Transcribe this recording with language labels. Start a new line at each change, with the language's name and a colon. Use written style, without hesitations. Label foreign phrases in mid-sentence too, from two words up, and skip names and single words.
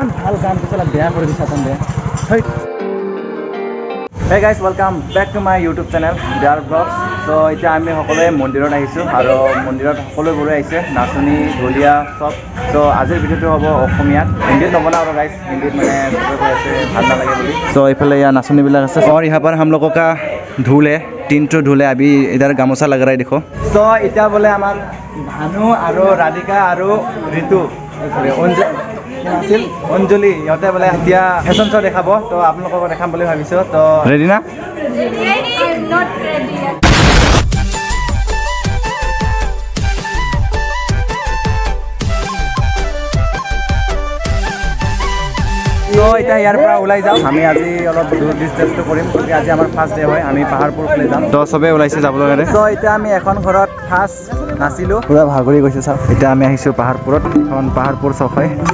Assamese: ভাল গানটো চলা বেয়া কৰি দিছা তন্দে
English: Hey guys, welcome back to my YouTube channel, Bihu Vlogs. So,
Assamese: এতিয়া আমি সকলোৱে মন্দিৰত আহিছোঁ আৰু মন্দিৰত সকলোবোৰে আহিছে নাচনী ঢোলীয়া সব so আজিৰ ভিডিঅ'টো হ'ব অসমীয়াত হিন্দীত নবনাও আৰু গাইজ হিন্দীত মানে চবে কৈ আছে ভাল নালাগে বুলি so এইফালে ইয়াৰ নাচনীবিলাক আছে
Hindi: और यहाँ पर हम लोगों का ढोल है 3 ठो ढोल है अभी इधर गामोसा लग रहा है देखो
Assamese: so এতিয়া बोले আমাৰ ভানু আৰু ৰাধিকা আৰু ঋতু অঞ্জলি ইহঁতে বোলে এতিয়া
English: fashion show'
Assamese: দেখাব তো আপোনালোকক দেখাম বুলি ভাবিছোঁ তো ৰেডি না তো এতিয়া ইয়াৰ পৰা ওলাই যাওঁ আমি আজি অলপ দূৰ ডিষ্টেঞ্চটো কৰিম গতিকে আজি আমাৰ
English: first day
Assamese: হয় আমি পাহাৰপুৰ ফালে যাম তো চবেই ওলাইছে যাবলৈ কাৰণে তো এতিয়া আমি এখন ঘৰত ফাৰ্ষ্ট নাচিলোঁ পুৰা ভাগৰি গৈছোঁ চাওক এতিয়া আমি আহিছোঁ পাহাৰপুৰত এখন পাহাৰপুৰ চক হয়